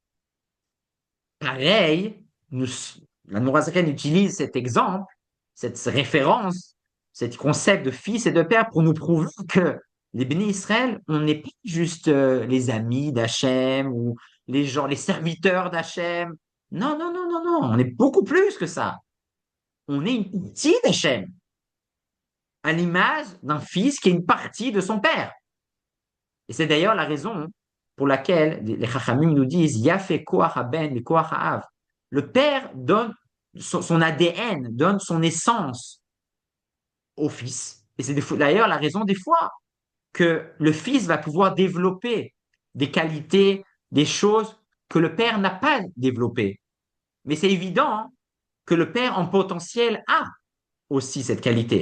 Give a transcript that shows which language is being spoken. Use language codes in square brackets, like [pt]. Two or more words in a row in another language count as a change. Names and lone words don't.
[fr] Pareil, la Nourazaken utilise cet exemple, cette référence, ce concept de fils et de père pour nous prouver que les bénis Israël, on n'est pas juste les amis d'Hachem ou les gens, les serviteurs d'Hachem. Non, non, non, non, non, on est beaucoup plus que ça. On est une partie d'Hachem, à l'image d'un fils qui est une partie de son père. Et c'est d'ailleurs la raison pour laquelle les Chachamim nous disent [he] יפה כח הבן את כח האב. [fr] Le père donne son ADN, donne son essence au fils. Et c'est d'ailleurs la raison des fois que le fils va pouvoir développer des qualités, des choses que le père n'a pas développées. Mais c'est évident hein, que le père en potentiel a aussi cette qualité.